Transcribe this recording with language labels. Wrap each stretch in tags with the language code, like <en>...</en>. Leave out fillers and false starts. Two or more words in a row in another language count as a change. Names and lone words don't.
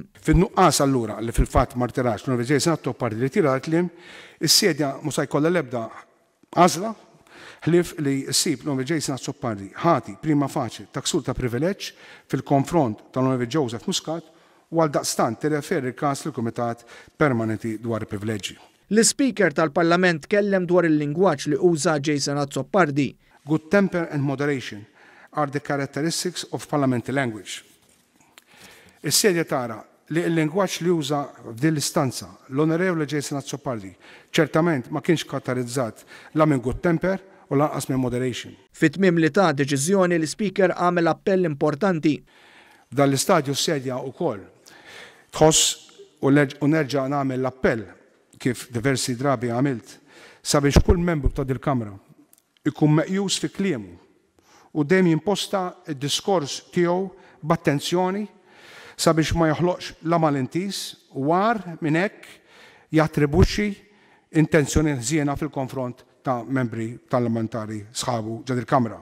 <mt>Fin-nuqqas allura li fil-fatt ma rtirax l-Onorevoli Jason Azzopardi li tira l-kliem, is-sedja mhux se jkollha l-ebda għażla ħlief li ssib l-Onorevoli Jason Azzopardi ħati prima faċi ta' ksur ta' privileġġ fil-konfront tal-Onorevoli Joseph Muscat u għaldaqstant tirreferi l-każ lill-Kumitat Permanenti dwar il-Privileġġi. L-Speaker tal-Parlament kellem dwar il-lingwaġġ li uża Jason Azzopardi.</mt> <en>Good temper and moderation are the characteristics of parliamentary language.</en> <mt>Is-sedja tara li l-lingwaġġ li uża f'din l-istanza l-Onorevoli Jason Azzopardi ċertament ma kienx karatterizzat la minn</mt> <en>good temper</en> <mt>u lanqas minn moderation. Fit-tmiem li ta' deċiżjoni l-Speaker għamel appell importanti. F'dan l-istadju s-sedja wkoll tħoss u nerġa' nagħmel l-appell kif diversi drabi għamilt sabiex kull membru ta' dil-Kamra ikun meqjus fi kliemu u dejjem jimposta d-diskors tiegħu b'attenzjoni sabiex ma joħloqx la malintis u war minn hekk jattribuxxi intenzjoni ħżiena fil-konfront ta' membri parlamentari sħabu ġod il-Kamra.</mt>